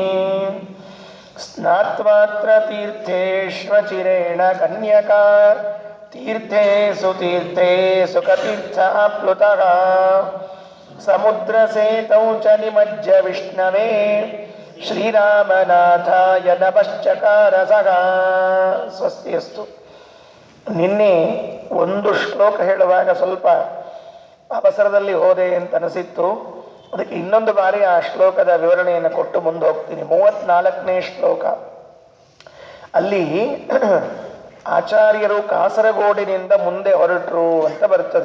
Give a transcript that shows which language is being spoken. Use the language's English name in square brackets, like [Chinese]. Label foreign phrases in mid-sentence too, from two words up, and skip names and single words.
[Sanskrit] ಸ್ನಾತ್ವಾತ್ರ ತೀರ್ಥೇಶ್ವಚಿರೇಣ ಕನ್ಯಕಾ ತೀರ್ಥೇಸು ತೀರ್ಥೇಸು ಕತೀರ್ಥಾಪ್ಲುತಃ ಸಮುದ್ರ ಸೇತೌ ಚ ನಿಮಜ್ಜ ವಿಷ್ಣವೇ ಶ್ರೀರಾಮನಾಥಾಯ ನಮಶ್ಚಕಾರ ಸಗಾ ಸ್ವಸ್ತಿಯಸ್ತು. [Kannada] ನಿನ್ನೆ ಒಂದು ಶ್ಲೋಕ ಹೇಳುವಾಗ ಸ್ವಲ್ಪ ಅವಸರದಲ್ಲಿ ಹೋದೆ ಅಂತ ಅನಿಸಿತ್ತು. ಅದಕ್ಕೆ ಇನ್ನೊಂದು ಬಾರಿ ಆ ಶ್ಲೋಕದ ವಿವರಣೆಯನ್ನು ಕೊಟ್ಟು ಮುಂದೆ ಹೋಗ್ತೀನಿ. 34ನೇ ಶ್ಲೋಕ. ಅಲ್ಲಿ ಆಚಾರ್ಯರು ಕಾಸರಗೋಡಿನಿಂದ ಮುಂದೆ ಹೊರಟರು ಅಂತ ಬರ್ತದೆ.